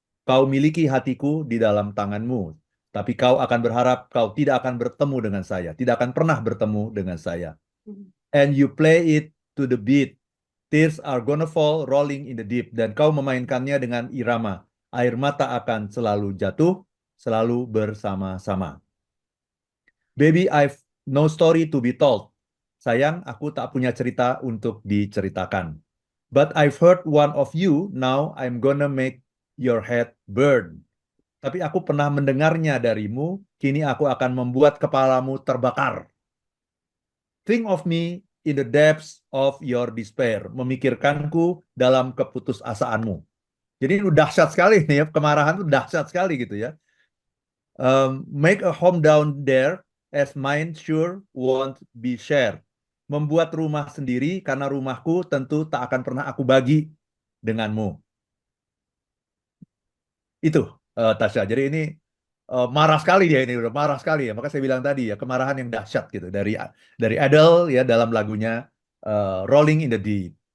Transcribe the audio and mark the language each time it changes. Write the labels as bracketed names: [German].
[Indonesian] Kau miliki hatiku di dalam tanganmu, tapi kau akan berharap kau tidak akan bertemu dengan saya, tidak akan pernah bertemu dengan saya. [English] And you play it to the beat. Tears are gonna fall rolling in the deep. [Indonesian] Dan kau memainkannya dengan irama. Air mata akan selalu jatuh, selalu bersama-sama. [English] Baby, I've no story to be told. [Indonesian] Sayang, aku tak punya cerita untuk diceritakan. [English] But I've heard one of you, now I'm gonna make your head burn. [Indonesian] Tapi aku pernah mendengarnya darimu, kini aku akan membuat kepalamu terbakar. [English] Think of me in the depths of your despair. [Indonesian] Memikirkanku dalam keputusasaanmu. Jadi itu dahsyat sekali nih ya, kemarahan itu dahsyat sekali gitu ya. [English] Make a home down there as mine sure won't be shared. [Indonesian] Membuat rumah sendiri karena rumahku tentu tak akan pernah aku bagi denganmu. Itu Tasya. Jadi ini marah sekali dia ini, udah marah sekali ya. Maka saya bilang tadi ya, kemarahan yang dahsyat gitu dari Adele ya dalam lagunya Rolling in the Deep.